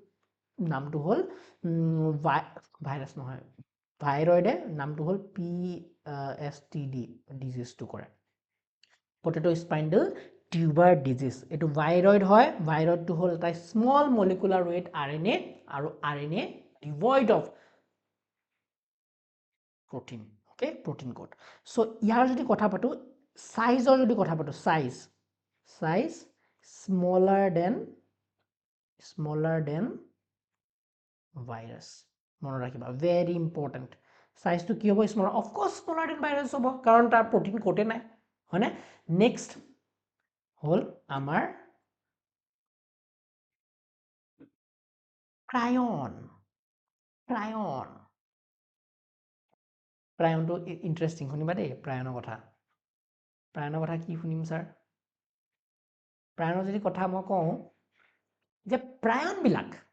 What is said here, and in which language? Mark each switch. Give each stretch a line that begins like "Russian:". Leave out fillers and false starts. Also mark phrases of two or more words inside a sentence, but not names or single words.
Assamese: নামটো হ'ল ভাইৰাছ নহয় ভাইৰয়ডে নামটো হ'ল STD ডিজিজটো কৰে
English: potato spindle tuber disease
Assamese: এইটো ভাইৰয়েড হয় ভাইৰয়েডটো হ'ল এটা
English: small molecular weight RNA
Assamese: আৰু
English: RNA devoid of protein okay protein code so
Assamese: ইয়াৰ যদি কথা পাতো সাইজৰ যদি কথা পাতো
English: size smaller than virus
Assamese: মনত ৰাখিবা
English: very important
Assamese: size to কি হ'ব
English: smaller of course smaller than virus
Assamese: হ'ব কাৰণ তাৰ
English: protein code
Assamese: নাই হয়নে next হ'ল আমাৰ prion প্ৰায়নটো ইন্টাৰেষ্টিং শুনিবা দেই প্ৰায়নৰ কথা কি শুনিম স্যাৰ প্ৰায়নৰ যদি কথা মই কওঁ যে প্ৰায়নবিলাক